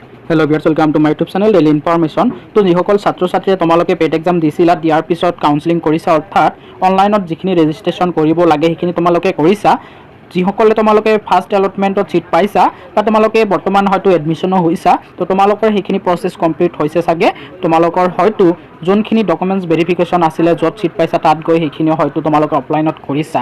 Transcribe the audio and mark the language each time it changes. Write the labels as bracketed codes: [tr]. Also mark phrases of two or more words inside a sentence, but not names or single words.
[en] Hello viewers welcome to my YouTube channel Daily Information. [as] तो जिসকল ছাত্ৰ ছাত্ৰীয়ে তোমালোকে পেড এক্সাম দিছিলা দিয়াৰ পিছত কাউন্সেলিং কৰিছা অৰ্থাৎ অনলাইনত যিখিনি ৰেজিষ্ট্ৰেশ্যন কৰিব লাগে সেইখিনি তোমালোকে কৰিছা। যিসকলে তোমালোকে ফাৰ্ষ্ট এলটমেণ্টত সিট পাইছা বা তোমালোকে বৰ্তমান হয়তো এডমিশ্যনো হৈছা তো তোমালোকৰ সেইখিনি প্ৰসেছ কমপ্লিট হৈছে চাগে। তোমালোকৰ হয়তো যোনখিনি [en] documents verification [as] আছিলে য'ত সিট পাইছা তাত গৈ সেইখিনি হয়তো তোমালোকে অফলাইনত কৰিছা।